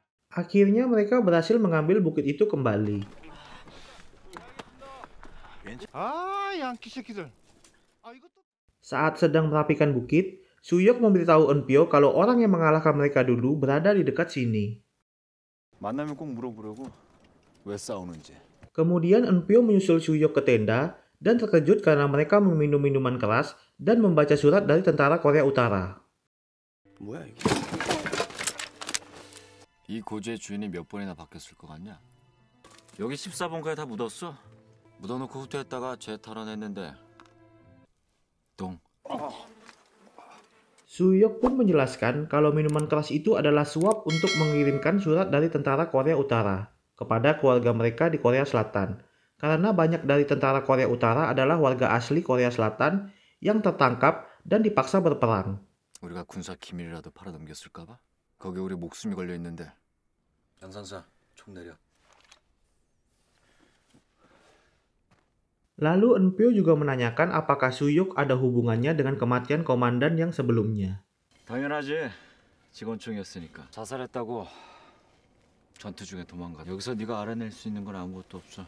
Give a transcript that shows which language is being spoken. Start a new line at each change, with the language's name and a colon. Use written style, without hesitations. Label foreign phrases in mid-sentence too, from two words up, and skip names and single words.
Indonesian: Akhirnya mereka berhasil mengambil bukit itu kembali.
Korean: 아, 양키 새끼들. 아, 이것도
Indonesian: Saat sedang merapikan bukit, Suyok memberitahu Eunpyo kalau orang yang mengalahkan mereka dulu berada di dekat sini.
Korean: 만나면 꼭 물어보려고. 왜 싸우는지.
Indonesian: Kemudian Eunpyo menyusul Suyok ke tenda dan terkejut karena mereka meminum minuman keras dan membaca surat dari tentara Korea Utara.
Korean: 뭐야 이게? 이 고지의 주인이 몇 번이나 바뀌었을 것 같냐? 여기 14번가에 다 묻었어. 묻어놓고 후퇴했다가 죄 탈환했는데 똥.
Indonesian: Suyok pun menjelaskan kalau minuman keras itu adalah suap untuk mengirimkan surat dari tentara Korea Utara kepada keluarga mereka di Korea Selatan. Karena banyak dari tentara Korea Utara adalah warga asli Korea Selatan yang tertangkap dan dipaksa berperang.
Korean: 우리가 군사 기밀이라도 팔아넘겼을까 봐? 거기 우리 목숨이 걸려 있는데. 양상사, 총 내려.
Indonesian: Lalu Eunpyo juga menanyakan apakah Suyok ada hubungannya dengan kematian komandan yang sebelumnya.
Korean: 당연하지. 직원총이었으니까. 자살했다고. 전투 중에 도망가. 여기서 네가 알아낼 수 있는 건 아무것도 없어.